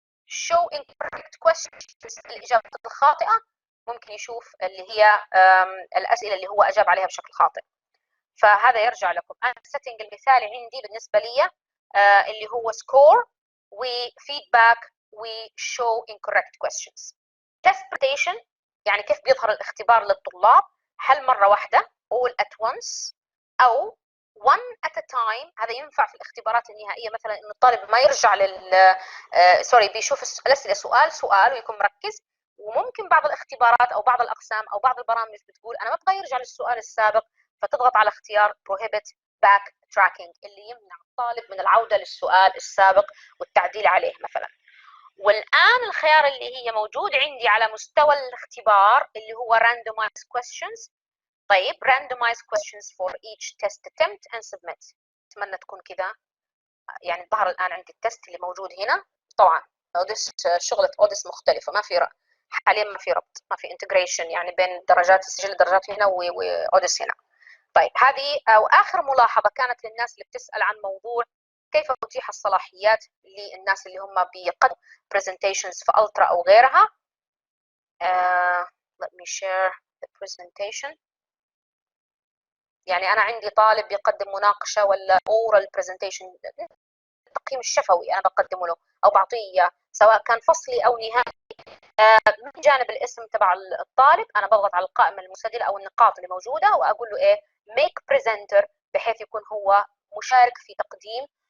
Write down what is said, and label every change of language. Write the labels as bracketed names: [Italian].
[Arabic] show incorrect questions الاجابه الخاطئه ممكن يشوف اللي هي الاسئله اللي هو اجاب عليها بشكل خاطئ. فهذا يرجع لكم. انا السيتنج المثالي عندي بالنسبه لي اللي هو score وفيدباك وشو incorrect questions. test presentation يعني كيف بيظهر الاختبار للطلاب، هل مره واحده all at once او one at a time. هذا ينفع في الاختبارات النهائيه مثلا انه الطالب ما يرجع سوري بيشوف الاسئله سؤال سؤال ويكون مركز. وممكن بعض الاختبارات او بعض الاقسام او بعض البرامج بتقول انا ما ابغى يرجع للسؤال السابق، فتضغط على اختيار prohibit back tracking اللي يمنع الطالب من العوده للسؤال السابق والتعديل عليه مثلا. والان الخيار اللي هي موجود عندي على مستوى الاختبار اللي هو randomized questions. [English] طيب randomized questions for each test attempt and submit. [Arabic] اتمنى تكون كذا يعني ظهر الان عندي التست اللي موجود هنا. طبعا اوديس شغله اوديس مختلفه، ما في حاليا ما في ربط، ما في انتجريشن يعني بين درجات سجل الدرجات هنا واوديس هنا. طيب هذه او اخر ملاحظه كانت للناس اللي بتسال عن موضوع كيف تتيح الصلاحيات للناس اللي هم بيقدموا presentations في الترا او غيرها. [English] let me share the presentation. [Arabic] يعني انا عندي طالب بيقدم مناقشه ولا oral presentation، التقييم الشفوي انا بقدمه له او بعطيه سواء كان فصلي او نهائي. من جانب الاسم تبع الطالب انا بضغط على القائمه المسجله او النقاط اللي موجوده واقول له ايه make presenter، بحيث يكون هو مشارك في تقديم